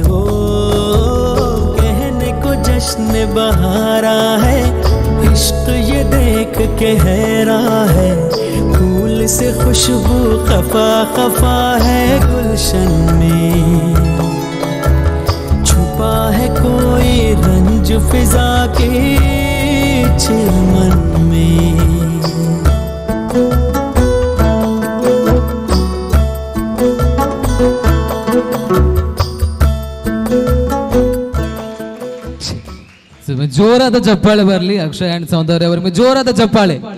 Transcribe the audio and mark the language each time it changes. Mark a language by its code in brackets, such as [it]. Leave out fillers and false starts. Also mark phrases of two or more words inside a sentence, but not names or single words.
[hi] हो कहने को जश्न बहारा है, इश्क ये देख के हैरान है, फूल से खुशबू खफा खफा है गुलशन में, छुपा है कोई रंज फिजा के चिलमन में। [kn] ಜೋರಾದ ಚಪ್ಪಾಳೆ ಬರಲಿ ಅಕ್ಷಯ್ ಅಂಡ್ ಸೌಂದರ್ಯ ಅವರಿಗೆ, ಜೋರಾದ ಚಪ್ಪಾಳೆ.